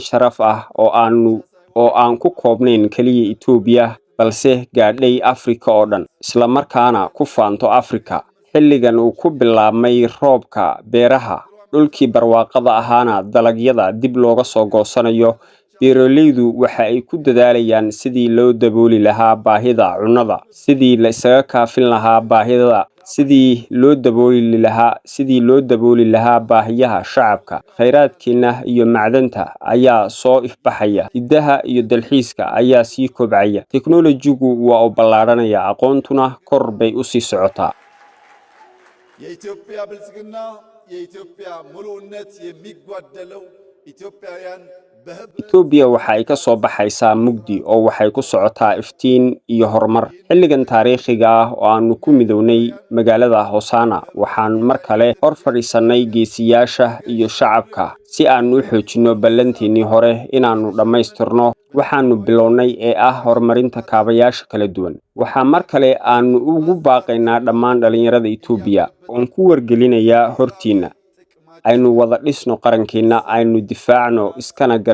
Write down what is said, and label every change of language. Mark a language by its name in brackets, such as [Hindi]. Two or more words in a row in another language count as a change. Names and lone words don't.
[Somali] sharaf ah oo aan ku koobnayn kaliya Itoobiya balse gaadhay Afrika oo dhan isla markaana ku faanto Afrika xilligan uu ku bilaabmay roobka beeraha dhulkii barwaaqada ahaana dalagyada dib looga soo goosanayo beeraleydu waxa ay ku dadaalayaan sidii loo dabooli lahaa baahida cunnada sidii la isaga kaafin lahaa baahida sidii loo dabooli lahaa baahiyaha shacabka khayraadkeena iyo macdanta ayaa soo ifbaxaya hidaha iyo dalxiiska ayaa sii kobcaya teknolojigu waa u ballaaranaya aqoontuna kor bay u sii socotaa [Amharic] የኢትዮጵያ ብልጽግና የኢትዮጵያ ሙሉነት የሚጓደለው ኢትዮጵያውያን [Somali] Itoobiya waxa ay ka soo baxaysaa mugdi oo waxay ku socotaa iftiin iyo horumar xilligan taariikhiga ah oo aanu ku midownay magaalada Hosaana waxaan mar kale hor fadhiisanay geesiyaasha iyo shacabka si aanu u xoojino ballanteennii hore inaanu dhammaystirno waxaanu bilownay ee ah horumarinta kaabayaasha kala duwan waxaa mar kale aanu ugu baaqaynaa dhammaan dhalinyarada Itoobiya oo ku wargelinayaa hortiina aynu wada dhisno qarankeena aynu difaacno iskana